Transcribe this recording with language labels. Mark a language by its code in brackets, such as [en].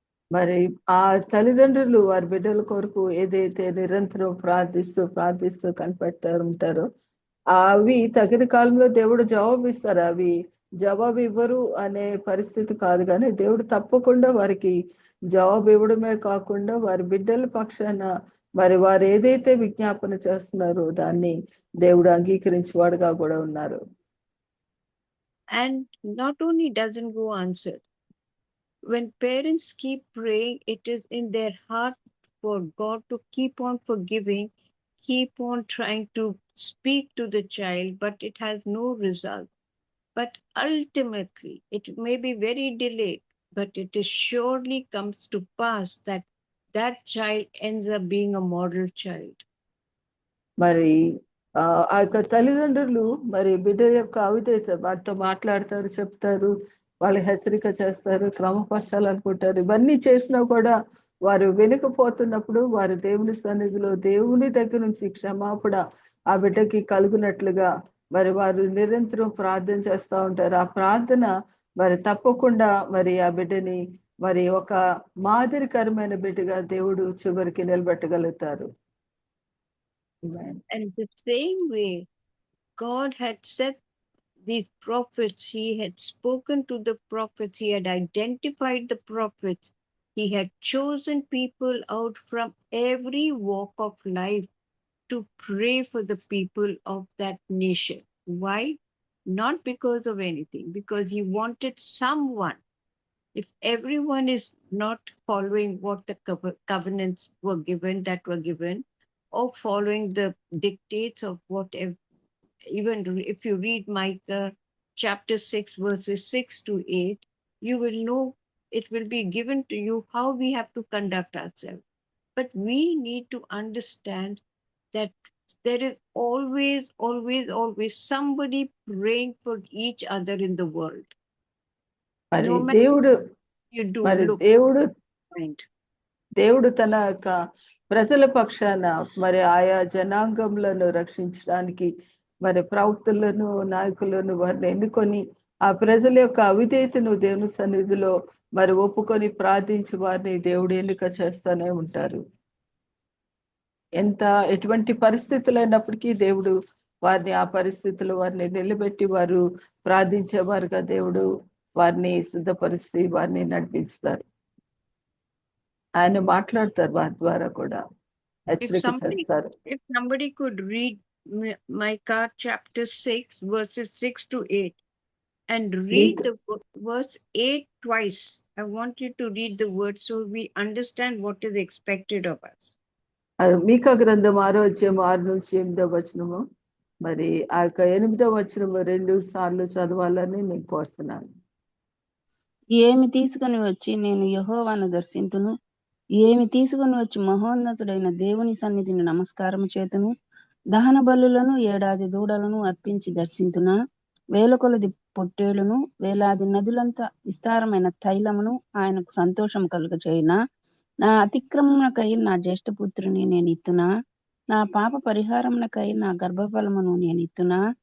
[te] మరి ఆ తల్లిదండ్రులు వారి బిడ్డల కొరకు ఏదైతే నిరంతరం ప్రార్థిస్తూ కనిపెడతా ఉంటారో అవి తగిన కాలంలో దేవుడు జవాబు ఇస్తారు. అవి జవాబు ఇవ్వరు అనే పరిస్థితి కాదు, కానీ దేవుడు తప్పకుండా వారికి జవాబు ఇవ్వడమే కాకుండా వారి బిడ్డల పక్షాన మరి వారు ఏదైతే విజ్ఞాపన చేస్తున్నారో దాన్ని దేవుడు అంగీకరించేవాడుగా కూడా ఉన్నారు. [en] And not only doesn't go answered, when parents keep praying, it is in their heart for God to keep on forgiving, keep on trying to speak to the child, but it has no result. But ultimately, it may be very delayed, but it is surely comes to pass that child ends up being a model child. [te] మరి ఆ యొక్క తల్లిదండ్రులు మరి బిడ్డ యొక్క అవిధేయత, వాటితో మాట్లాడతారు, చెప్తారు, వాళ్ళు హెచ్చరిక చేస్తారు, క్రమపరచాలనుకుంటారు. ఇవన్నీ చేసినా కూడా వారు వెనుకపోతున్నప్పుడు వారు దేవుని సన్నిధిలో దేవుని దగ్గర నుంచి క్షమాపణ ఆ బిడ్డకి కలుగునట్లుగా మరి వారు నిరంతరం ప్రార్థన చేస్తూ ఉంటారు. ఆ ప్రార్థన మరి తప్పకుండా మరి ఆ బిడ్డని మరి ఒక మాదిరికరమైన బిడ్డగా దేవుడు చివరికి నిలబెట్టగలుగుతారు. [en] Amen. And the same way, God had set these prophets, He had spoken to the prophets, He had identified the prophets, He had chosen people out from every walk of life to pray for the people of that nation. Why? Not because of anything, because He wanted someone. If everyone is not following what the covenants were given, or following the dictates of whatever, even if you read Micah chapter 6, verses 6 to 8, you will know it will be given to you how we have to conduct ourselves. But we need to understand that there is always somebody praying for each other in the world. [te] మరి [en] No matter [te] దేవుడు [en] what you do, [te] మరి [en] look, mind. [te] దేవుడు తన యొక్క ప్రజల పక్షాన మరి ఆయా జనాంగములను రక్షించడానికి మరి ప్రవక్తలను, నాయకులను వారిని ఎన్నుకొని ఆ ప్రజల యొక్క అవిధేయతను దేవుని సన్నిధిలో మరి ఒప్పుకొని ప్రార్థించి వారిని దేవుడు ఎన్నిక చేస్తూనే ఉంటారు. ఎటువంటి పరిస్థితులైనప్పటికీ దేవుడు వారిని ఆ పరిస్థితుల్లో వారిని నిలబెట్టి వారు ప్రార్థించేవారుగా దేవుడు వారిని సిద్ధపరిచి వారిని నడిపిస్తారు. ఆయన మాట్లాడతారు వారి ద్వారా కూడా హెచ్చరిక చేస్తారు. [en] If somebody could read Micah chapter 6, verses 6 to 8, and read the verse 8 twice. I want you to read the word so we understand what is expected of us. [te] మీకా గ్రంథం 6వ అధ్యాయం 6 నుంచి 8వ వచనము, మరి ఆ యొక్క 8వ వచనము 2 సార్లు చదవాలని నేను కోరుతున్నాను. ఏమి తీసుకొని వచ్చి నేను యెహోవాను దర్శింతును, ఏమి తీసుకొని వచ్చి మహోన్నతుడైన దేవుని సన్నిధిని నమస్కారము చేతును, దహన బలులను 7 దూడలను అర్పించి దర్శింతునా, వేల కొలది పొట్టేలును, వేలాది నదులంత విస్తారమైన తైలమును ఆయనకు సంతోషం కలుగచేయునా, నా అతిక్రమమునకై నా జ్యేష్ఠపుత్రుని నేను ఇత్తునా, నా పాప పరిహారమునకై నా గర్భఫలమును నేను ఇత్తునా,